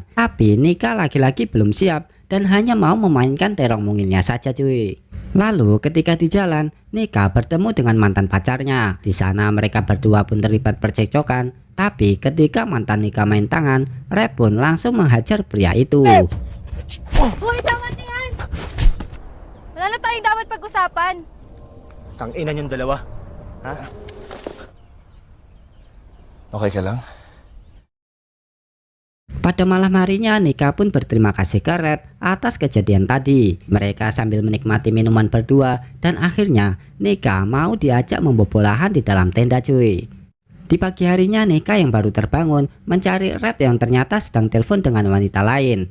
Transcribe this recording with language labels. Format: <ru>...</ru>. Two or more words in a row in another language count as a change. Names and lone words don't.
<id>Tapi Nika lagi-lagi belum siap dan hanya mau memainkan terong mungilnya saja cuy. Lalu ketika di jalan, Nika bertemu dengan mantan pacarnya. Di sana mereka berdua pun terlibat percekcokan. Tapi ketika mantan Nika main tangan, Rap pun langsung menghajar pria itu.</id> <tl>Hoy, tama na yan! Wala na tayong dapat pag-usapan. Tang-ina yung dalawa. Ha? Okay ka lang?</tl> <id>Pada malam harinya Nika pun berterima kasih ke Rap atas kejadian tadi. Mereka sambil menikmati minuman berdua dan akhirnya Nika mau diajak membobol lahan di dalam tenda cuy. Di pagi harinya Nika yang baru terbangun mencari Rap yang ternyata sedang telepon dengan wanita lain.</id>